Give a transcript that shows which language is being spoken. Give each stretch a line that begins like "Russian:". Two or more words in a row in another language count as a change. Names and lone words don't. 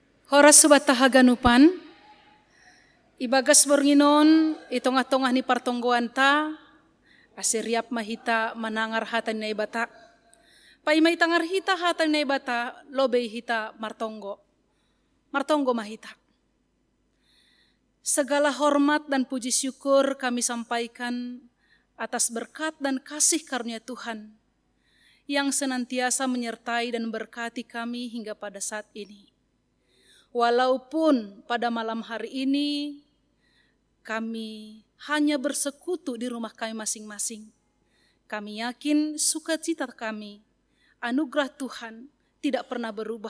Batak Simalungun: Horas subata haganupan, ibagas bornginon itong-atongah ni partonggoan ta, asiriap mahita manangar hatan na ibata. Paimay tangar hita hatan na ibata, lobay hita martonggo. Martonggo mahita.
Indonesian: Segala hormat dan puji syukur kami sampaikan atas berkat dan kasih karunia Tuhan yang senantiasa menyertai dan berkati kami hingga pada saat ini. Walaupun pada malam hari ini kami hanya bersekutu di rumah kami masing-masing, kami yakin sukacita kami, anugerah Tuhan tidak pernah berubah.